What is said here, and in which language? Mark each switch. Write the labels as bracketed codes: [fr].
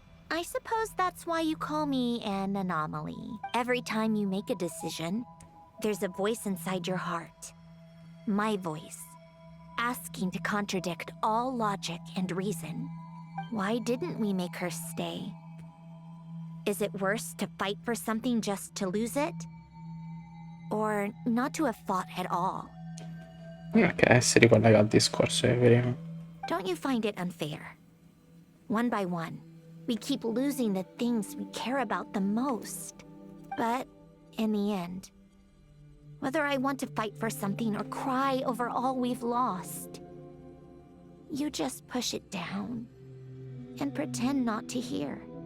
[en] I suppose that's why you call me an anomaly. Every time you make a decision, there's a voice inside your heart. My voice. asking to contradict all logic and reason. Why didn't we make her stay? Is it worse to fight for something just to lose it? Or not to have fought at all? [it] Ok, si ricollega al discorso di prima. [en] Don't you find it unfair? One by one, we keep losing the things we care about the most. But in the end, whether I want to fight for something or cry over all we've lost, you just push it down and pretend not to hear.